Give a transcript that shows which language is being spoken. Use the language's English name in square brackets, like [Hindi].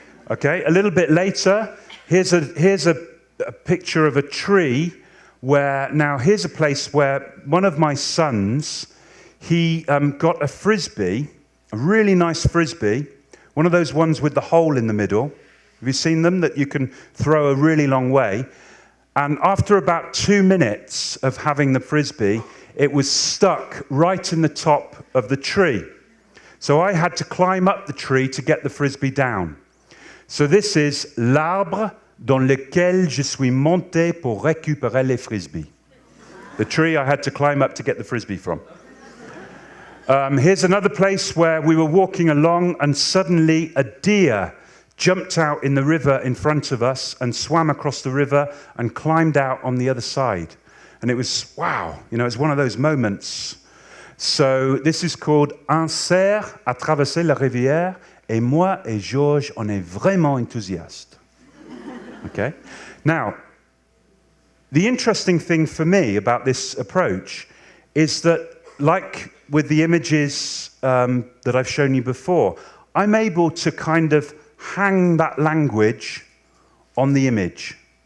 [English] Okay, a little bit later, here's a picture of a tree where, now here's a place where one of my sons, he got a frisbee, a really nice frisbee, one of those ones with the hole in the middle. Have you seen them, that you can throw a really long way? And after about 2 minutes of having the frisbee, it was stuck right in the top of the tree. So I had to climb up the tree to get the frisbee down. So this is [French] l'arbre dans lequel je suis monté pour récupérer les frisbees. [English] The tree I had to climb up to get the frisbee from. Here's another place where we were walking along and suddenly a deer jumped out in the river in front of us and swam across the river and climbed out on the other side. And it was, wow, you know, it's one of those moments. So this is called [French] Un cerf a traversé la rivière et moi et Georges, on est vraiment enthousiastes. [English] Okay? Now, the interesting thing for me about this approach is that, like with the images that I've shown you before, I'm able to kind of hang that language on the image.